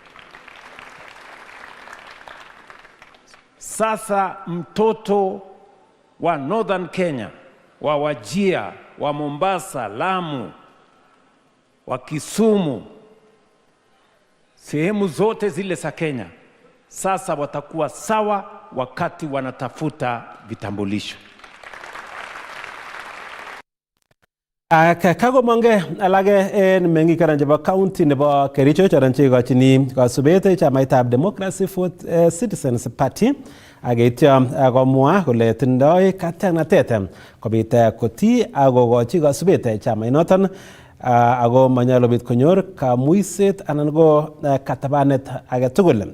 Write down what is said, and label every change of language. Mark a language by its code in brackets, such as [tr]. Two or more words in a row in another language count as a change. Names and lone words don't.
[sw] Sasa mtoto wa Northern Kenya, wa Wajir, wa Mombasa, Lamu, wa Kisumu, sehemu zote zile za Kenya, sasa watakuwa sawa wakati wanatafuta vitambulisho. [kln] Kagomonge alage en mengi karan chebo county nebo Kericho choron chekikochini kasubet chamaitab Democracy for Citizens Party ageityo komwa kole tindoi katyaknatet kobit koti akokochi kasubet chamainoton ako manyolu bit konyor kamuiset anan ko katabanet age tugul.